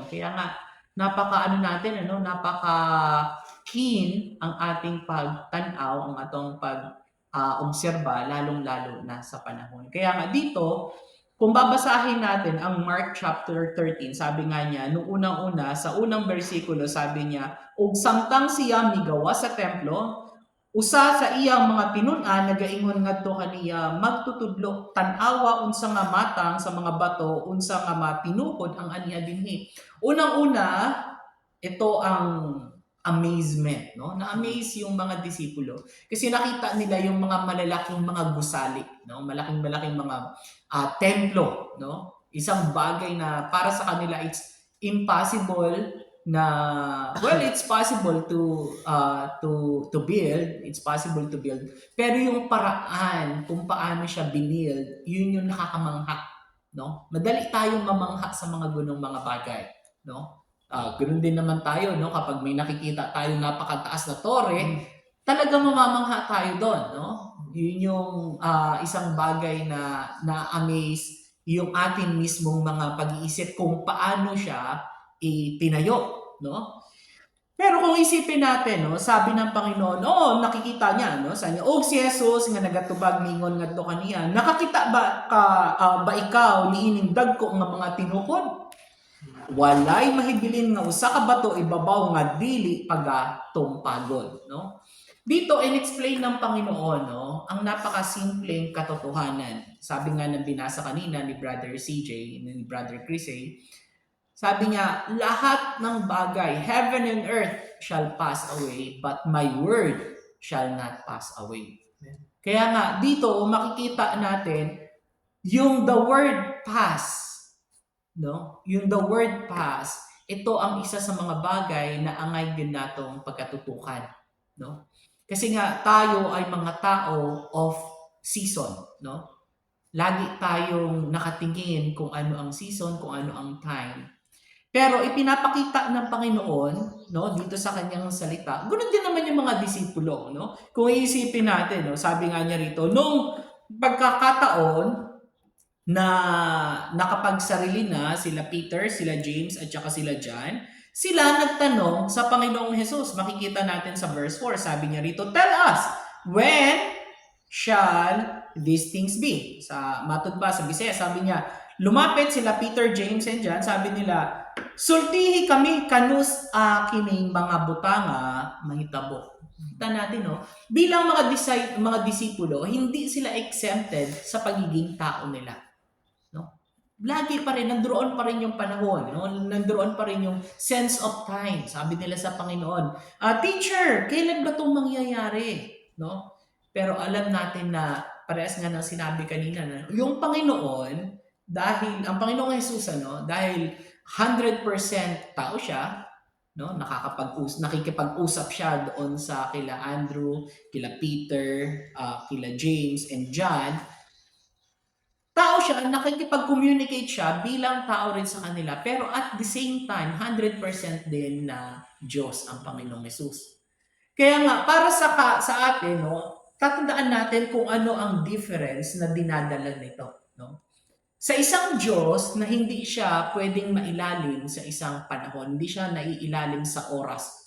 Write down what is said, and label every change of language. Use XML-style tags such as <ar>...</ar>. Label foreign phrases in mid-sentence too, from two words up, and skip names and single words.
<tl>Kaya nga, napaka-keen ang ating pagtanaw, ang atong pag-obserba, lalong-lalo na sa panahon. Kaya nga dito, kung babasahin natin ang Mark chapter 13, sabi nga niya, nung unang-una, sa unang bersikulo, sabi niya,</tl> <ceb>ug samtang siya migawa sa templo, usa sa iyang mga tinun-an nagaingon ngadto kaniya magtutudlo tan-awa unsa nga matang sa mga bato, unsa nga matinuod ang aniya dinhi.</ceb> <tl>Unang-una, ito ang amazement, no? Na-amaze yung mga disipulo kasi nakita nila yung mga malalaking mga gusali, no? Malaking-malaking mga templo, no? Isang bagay na para sa kanila</tl> <en>it's impossible</en> <tl>na</tl> <en>it's possible to build, it's possible to build,</en> <tl>pero yung paraan kung paano siya binild, yun yung nakakamangha, no? Madali tayong mamangha sa mga gunong mga bagay, no? Ganoon din naman tayo, no? Kapag may nakikita tayong napakataas na tore, talagang mamamangha tayo doon, no? Yun yung isang bagay na na-amaze yung atin mismong mga pag-iisip kung paano siya itinayo, no? Pero kung isipin natin, no, sabi ng Panginoon, nakikita niya, no,</tl> <ceb>sa niya, si Jesus nga nagatubag ningon ngadto kaniya, nakakita ba ikaw niining dagko nga mga tinukod? Walay mahibilin nga usa ka bato ibabaw nga dili pagatumpagod, no?</ceb> <tl>Dito in-explain ng Panginoon, no, ang napakasimpleng katotohanan. Sabi nga ng binasa kanina ni Brother CJ, ni Brother Chris, sabi niya, lahat ng bagay,</tl> <en>heaven and earth shall pass away, but my word shall not pass away.</en> <tl>Kaya nga, dito makikita natin yung</tl> <en>the word pass,</en> <tl>no?</tl> <en>Yung the word pass,</en> <tl>ito ang isa sa mga bagay na angay din natong pagkatutukan, no? Kasi nga tayo ay mga tao</tl> <en>of season,</en> <tl>no? Lagi tayong nakatingin kung ano ang season, kung ano ang time. Pero ipinapakita ng Panginoon, no, dito sa kanyang salita, ganoon din naman yung mga disipulo, no? Kung iisipin natin, no, sabi nga niya rito, nung pagkakataon na nakapagsarili na sila Peter, sila James, at saka sila John, sila nagtanong sa Panginoong Jesus. Makikita natin sa verse 4, sabi niya rito,</tl> <en>tell us, when shall these things be?</en> <tl>Sa matod ba, sa Bisaya, sabi niya, lumapit sila Peter, James,</tl> <ceb>and John,</ceb> <tl>sabi nila,</tl> <ceb>sultihi kami kanus kining mga butanga mahitabo.</ceb> <tl>Kita natin, no? Bilang mga disipulo, hindi sila exempted sa pagiging tao nila. No? Lagi pa rin, nandoon pa rin yung panahon, no? Nandoon pa rin yung</tl> <en>sense of time.</en> <tl>Sabi nila sa Panginoon, teacher, kailan ba itong mangyayari? No? Pero alam natin na parehas nga ng sinabi kanina na yung Panginoon, dahil ang Panginoong Jesus dahil 100% tao siya, no, nakikipag-usap siya doon sa kila Andrew, kila Peter, kila James and John. Tao siya, nakikipag-communicate siya bilang tao rin sa kanila, pero</tl> <en>at the same time</en> <tl>100% din na Diyos ang Panginoong Jesus. Kaya nga para sa atin, tatandaan natin kung ano ang difference na dinadala nito, no? Sa isang Diyos na hindi siya pwedeng mailalim sa isang panahon, hindi siya naiilalim sa oras.</tl>